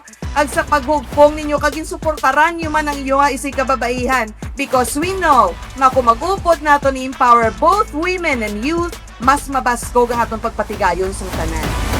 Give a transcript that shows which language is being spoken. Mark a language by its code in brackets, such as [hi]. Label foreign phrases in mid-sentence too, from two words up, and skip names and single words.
[hil] ag sa paghugpong ninyo kagin suportaran nyo man ang iyo nga isig kababaihan [en] because we know [hil] nga kung mag-upod nato ni [en] empower both women and youth, [hil] mas mabaskog ang atong pagpatigayon sa tanan.